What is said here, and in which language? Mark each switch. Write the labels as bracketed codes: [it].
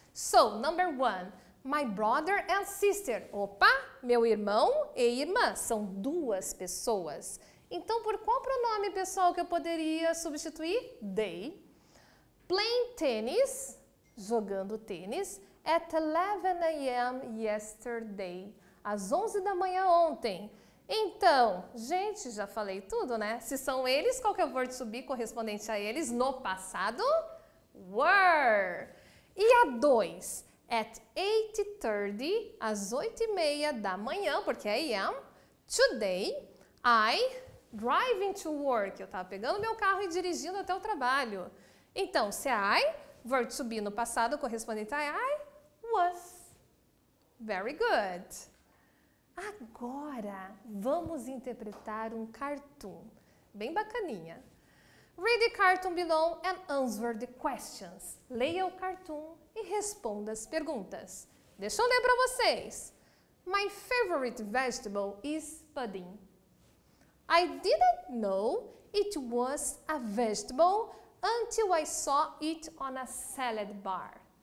[en] So, number 1, my brother and sister. [pt] Opa, meu irmão e irmã são duas pessoas. Então, por qual pronome, pessoal, que eu poderia substituir? [en] They. Playing tennis, [pt] jogando tênis, [en] at 11 a.m. yesterday. [pt] Às 11 da manhã ontem. Então, gente, já falei tudo, né? Se são eles, qual que é o verbo to be correspondente a eles no passado? Were. E a 2? At 8:30, às 8:30 da manhã, porque é AM, today, [en] I driving to work. [pt] Eu estava pegando meu carro e dirigindo até o trabalho. Então, se é I, verbo to be no passado correspondente a I, was. [en] Very good. [pt] Agora, vamos interpretar um cartoon. Bem bacaninha. [en] Read the cartoon below and answer the questions. [pt] Leia o cartoon e responda as perguntas. Deixa eu ler para vocês. [en] My favorite vegetable is pudding. I didn't know it was a vegetable until I saw it on a salad bar.